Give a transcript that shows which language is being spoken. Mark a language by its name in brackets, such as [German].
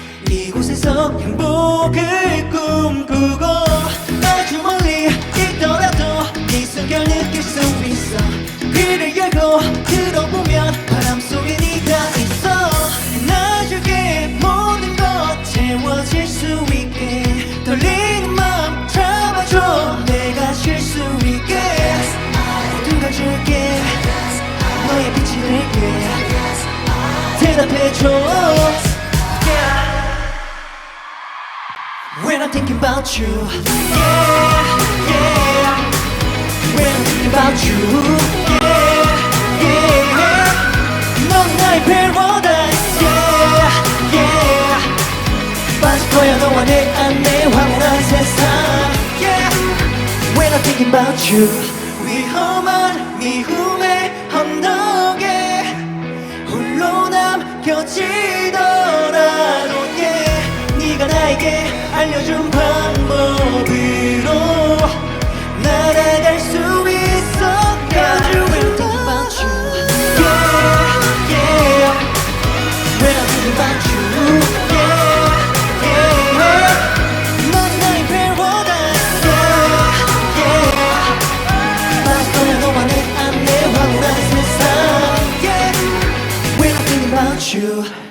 [Korean] 이곳에서 행복을 꿈꾸고 아주 멀리 있더라도 이 순간 느낄 수 있어 귀를 열고 들어보면 바람 속에 네가 있어 나줄게 모든 것 채워질 수 있게 떨리는 맘 잡아줘 내가 쉴 수 있게 모든 걸 줄게 너의 빛이 될게 대답해줘 [English] When I'm thinking about you, yeah, yeah. When I'm thinking about you, yeah, yeah. [Korean] 넌 나의 paradise, yeah, yeah. 빠질 거야 너와 내 안에 황홀한 세상, yeah. [English] When I'm thinking about you, [Korean] 위험한 미움의 언덕에 홀로 남겨지더라도, yeah. 네가 나에게 알려준 방법으로 날아갈 수 있어 [English] Cause you will think about you [Korean] Yeah, yeah [English] When I'm thinking about you [Korean] Yeah, yeah 넌 나의 paradise Yeah, yeah 빠질 거야 너와 내 안에 황홀한 세상 Yeah When I'm thinking about you